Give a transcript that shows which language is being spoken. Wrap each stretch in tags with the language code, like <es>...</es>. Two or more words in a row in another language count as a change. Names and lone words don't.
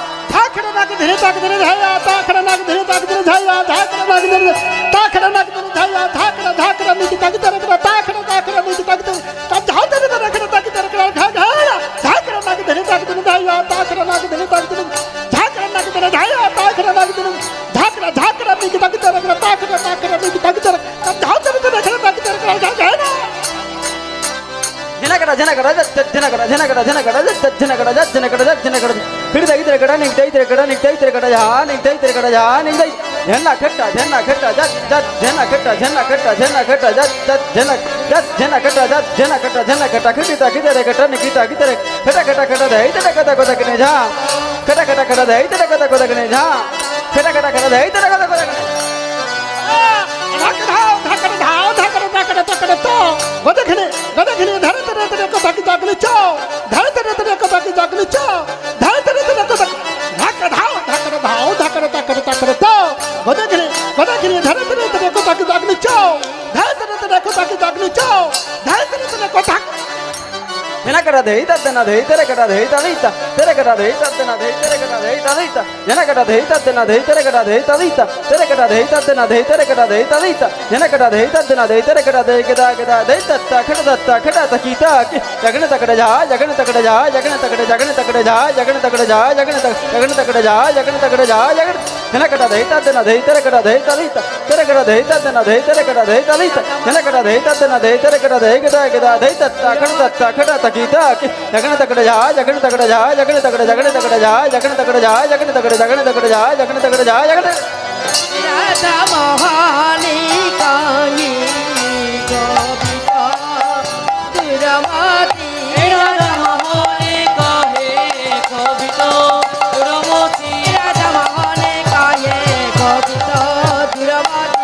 <bn>ধাকড়া নাক ধরে তাক ধরে ধায়া ধাকড়া নাক ধরে তাক ধরে ধায়া ধাকড়া নাক ধরে ধাকড়া নাক ধরে ধায়া ধাকড়া ধাকড়া মিটি তাক ধরে ধাকড়া ধাকড়া মিটি তাক ধরে তাক ধাকড়া ধরে রাখড়া তাক ধরে ঘাঘাড়া ধাকড়া নাক ধরে তাক ধরে ধায়া ধাকড়া নাক ধরে তাক ধরে ধাকড়া নাক ধরে ধায়া ধাকড়া নাক ধরে ধাকড়া ধাকড়া মিটি তাক ধরে ধাকড়া ধাকড়া মিটি তাক ধরে তাক ধাকড়া ধরে রাখড়া তাক ধরে ঘাঘাড়া ಜನಕಡ ಜನಕಡ ಜನಕಡ ಜನಕಡ ಜನಕಡ ಜನಕಡ ಜನಕಡ ಜನಕಡ ಹಿಡಿದೈತರ ಕಡ ನಿಂತೈತರ ಕಡ ನಿಂತೈತರ ಕಡ ಜಾ ನಿಂತೈತರ ಕಡ ಜಾ ನಿಂತೈ ಜನ್ನ ಕಟ್ಟ ಜನ್ನ ಕಟ್ಟ ಜತ್ ಜತ್ ಜನ್ನ ಕಟ್ಟ ಜನ್ನ ಕಟ್ಟ ಜನ್ನ ಕಟ್ಟ ಜತ್ ಜತ್ ಜನ್ನ ಜತ್ ಜನ್ನ ಕಟ್ಟ ಜತ್ ಜನ್ನ ಕಟ್ಟ ಜನ್ನ ಕಟ್ಟ ಕಿಟಿತ ಕಿದರೆ ಕಟ್ಟ ನಿಕಿತ ಕಿದರೆ ಕಟ ಕಟ ಕಟ ದೈತರ ಕದ ಕದಕನೆ ಜಾ ಕಟ ಕಟ ಕಟ ದೈತರ ಕದ ಕದಕನೆ ಜಾ ಕಟ ಕಟ ಕಟ ದೈತರ ಕದ ಕದಕನೆ ধাকড়া ধাও ধাকড়া ধাকড়া ধাকড়া তো গদখনে গদখনে ধরে ধরে ধরে কথা কি জাগলে চাও ধরে ধরে ধরে কথা কি জাগলে চাও ধরে ধরে ধরে কথা ধাকড়া ধাও ধাকড়া ধাও ধাকড়া ধাকড়া ধাকড়া তো গদখনে গদখনে ধরে ধরে ধরে কথা কি জাগলে চাও ধরে ধরে ধরে কথা কি জাগলে চাও ধরে ধরে ধরে কথা ಜನಕಡ ದೈತ ದನ ದೈತರ ಕಡ ದೈತ ದೈತ ತೆರೆ ಕಡ ದೈತ ದನ ದೈತರ ಕಡ ದೈತ ದೈತ ಜನಕಡ ದೈತ ದನ ದೈತರ ಕಡ ದೈತ ದೈತ ತೆರೆ ಕಡ ದೈತ ದನ ದೈತರ ಕಡ ದೈತ ದೈತ ಜನಕಡ ದೈತ ದನ ದೈತರ ಕಡ ದೈಗದ ಗದ ದೈತ ಖಡದತ್ತ ಖಡ ತಕೀತ ಜಗಣ ತಕಡ ಜಾ ಜಗಣ ತಕಡ ಜಾ ಜಗಣ ತಕಡ ಜಗಣ ತಕಡ ಜಾ ಜಗಣ ತಕಡ ಜಾ ಜಗಣ ತಕಡ ಜಾ ಜಗಣ ತಕಡ ಜಾ ಜಗಣ ಜನಕಡ ದೈತ ದನ ದೈತರ ಕಡ ದೈತ ದೈತ ತೆರೆ ಕಡ ದೈತ ದನ ದೈತರ ಕಡ ದೈತ ದೈತ ಜನಕಡ ದೈತ ದನ ದೈತರ ಕಡ ದೈಗದ ಗದ ದೈತ ಖಡದತ್ತ ಖಡ ತಕೀತ ಜಗಣ ತಕಡ ಜಾ ಜಗಣ ತಕಡ ಜಾ ಜಗಣ ತಕಡ ಜಗಣ ತಕಡ ಜಾ ಜಗಣ ತಕಡ ಜಾ ಜಗಣ ತಕಡ ಜಗಣ ತಕಡ ಜಾ ಜಗಣ ತಕಡ ಜಾ ಜಗಣ রাধা মোহনে কহে ক্ষোভিত দুরমতি রাধা মোহনে কহে ক্ষোভিত দুরমতি রাধা মোহনে কহে ক্ষোভিত দুরমতি</bn>